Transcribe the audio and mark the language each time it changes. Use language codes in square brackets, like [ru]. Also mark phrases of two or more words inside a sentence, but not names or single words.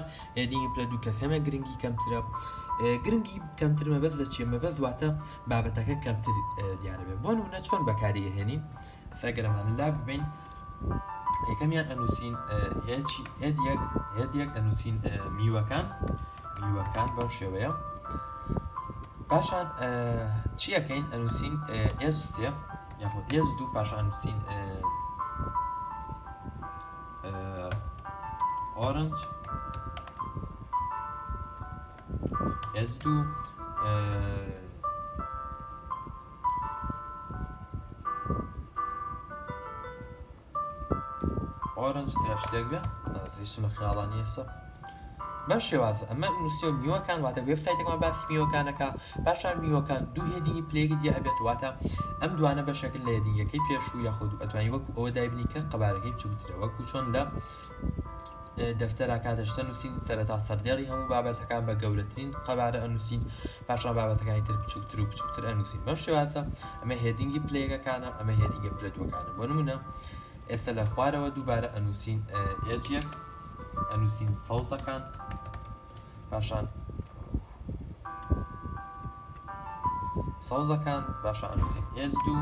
[ckb] هێدینگی پلە دوو کە کەمە گرنگی کەمترە گرنگی کەمتر مەبەست لە چیە مەبەست واتە بابەتەکە کەمتر دیارە بێت بۆ نمونە چۆن بەکاری ئەهێنین ئەگەرەمانە لا ببین یەکەمیان ئەنووسین هێدیەک ئەنووسین میوەکان بەو شێوەیە پاشان چی ئەەکەین ئەنووسین S3 یاخود S2 پاشان نووسین orange S2 orange تراشتێک بێ هیچمە خیاڵانی ئێستا بەم شێوازە ئەمە نووسیەوە میوەکان واتە وێبسایتێکمان باسی میوەکانەکە پاشان میوەکان دوو هێدینگی پلەیەکی دی ئەبێت واتە ئەم دوانە بە شەکل لە هێدینگەکەی پێشوو یاخود ئەتوانی وەکو ئەوە دایبنی کە قەبارەکەی بچووکترە وەکو چۆن لە دەفتەرا کاتەشتە نووسین سەرەتا سەردێڕی هەموو بابەتەکان بە گەورەترین قەبارە ئەنووسین پاشان بابەتەکانی تر بچووکتر و بچووکتر ئەنووسین بەم شێوازە ئەمە هێدینگی پلەیەکەکانە ئەمە هێدینگە پلە دووەکانە بۆ نمونە ئێستا لە خوارەوە دووبارە ئەنووسین ئێجیەک ئەنووسین سەوزەکان پاشان سەوزەکان پاشان ئەنووسین S2